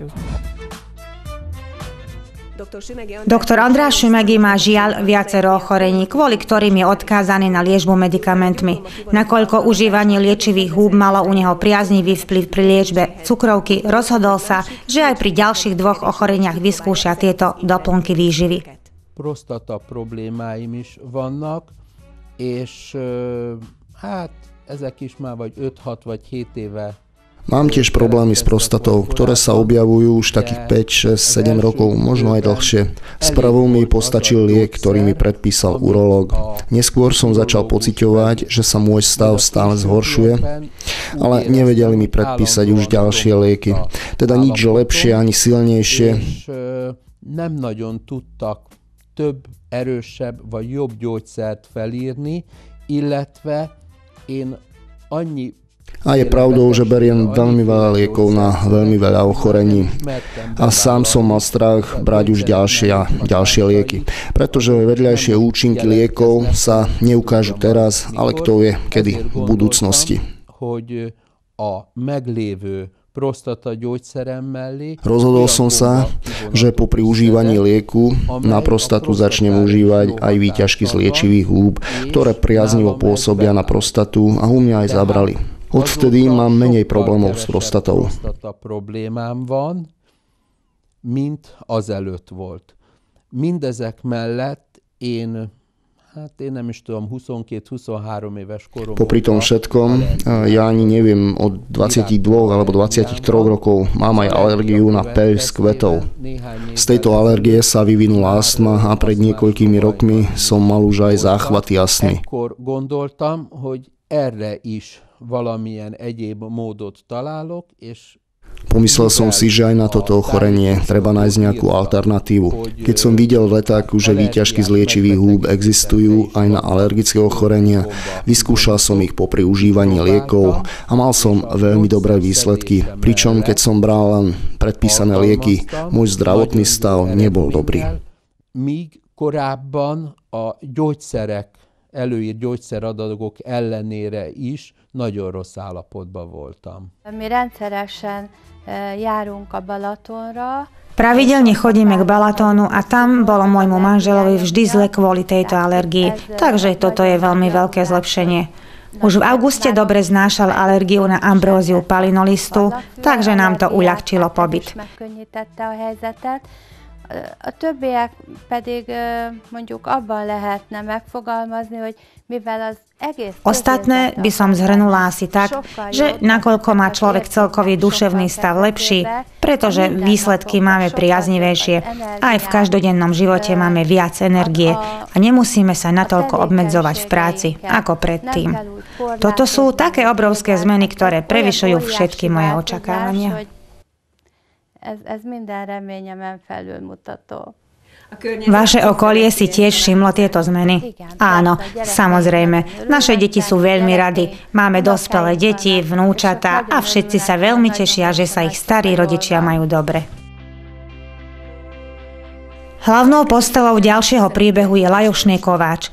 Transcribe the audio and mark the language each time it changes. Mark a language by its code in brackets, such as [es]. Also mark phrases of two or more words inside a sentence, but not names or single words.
[sk] Doktor András Sümegi má žiaľ viacero ochorení, kvôli ktorým je odkázaný na liečbu medikamentmi. Nakoľko užívanie liečivých húb malo u neho priaznivý vplyv pri liečbe cukrovky, rozhodol sa, že aj pri ďalších 2 ochoreniach vyskúša tieto doplnky výživy. [hu] Prostata problémáim is vannak, és hát ezek is már vagy 5, 6 vagy 7 éve. [sk] Mám tiež problémy s prostatou, ktoré sa objavujú už takých 5, 6, 7 rokov, možno aj dlhšie. S prvou mi postačil liek, ktorý mi predpísal urológ. Neskôr som začal pociťovať, že sa môj stav stále zhoršuje, ale nevedeli mi predpísať už ďalšie lieky. Teda nič lepšie ani silnejšie. [hu] Nem nagyon tudtak több erősebb vagy jobb gyógyszert felírni, illetve én annyi. [sk] A je pravdou, že beriem veľmi veľa liekov na veľmi veľa ochorení. A sám som mal strach brať už ďalšie lieky. Pretože vedľajšie účinky liekov sa neukážu teraz, ale kto vie, kedy v budúcnosti. Rozhodol som sa, že popri užívaní lieku na prostatu začnem užívať aj výťažky z liečivých húb, ktoré priaznivo pôsobia na prostatu a u mňa aj zabrali. Odvtedy mám menej problémov s prostatou. [hu] Problémám van, mint azelőtt volt. Mindezek mellett én nem is tudom, 22-23 éves koromban. [sk] Popri tom všetkom, ja ani neviem, od 22 alebo 23 rokov mám aj alergiu na peľ z kvetov. Z tejto alergie sa vyvinula astma a pred niekoľkými rokmi som mal už aj záchvaty astmy. [hu] Ekkor gondoltam, hogy erre is valamilyen egyéb módot találok, és [sk] Pomyslel som si, že aj na toto ochorenie treba nájsť nejakú alternatívu. Keď som videl v letáku, že výťažky z liečivých húb existujú aj na alergické ochorenia, vyskúšal som ich popri užívaní liekov a mal som veľmi dobré výsledky, pričom keď som bral len predpísané lieky, môj zdravotný stav nebol dobrý. [hu] Míg korábban a gyógyszerek, előírt gyógyszeradagok ellenére is nagyon rossz állapotban voltam. Mi rendszeresen járunk a Balatonra. [sk] Pravidelne chodíme k Balatónu a tam bolo môjmu manželovi vždy zle kvôli tejto alergii, takže toto je veľmi veľké zlepšenie. Už v auguste dobre znášal alergiu na ambróziu palinolistu, takže nám to uľahčilo pobyt. [hu] A többiek pedig mondjuk abban lehetne megfogalmazni, hogy mivel az egész... [sk] Ostatné by som zhrnula asi tak, že nakoľko má človek celkový duševný stav lepší, pretože výsledky máme priaznivejšie, aj v každodennom živote máme viac energie a nemusíme sa natoľko obmedzovať v práci ako predtým. Toto sú také obrovské zmeny, ktoré prevyšujú všetky moje očakávania. [hu] Ez minden reményemen felülmutató. [sk] Vaše okolie si tiež všimlo tieto zmeny? Áno, samozrejme. Naše deti sú veľmi rady. Máme dospelé deti, vnúčatá a všetci sa veľmi tešia, že sa ich starí rodičia majú dobre. Hlavnou postavou ďalšieho príbehu je Lajošný Kováč.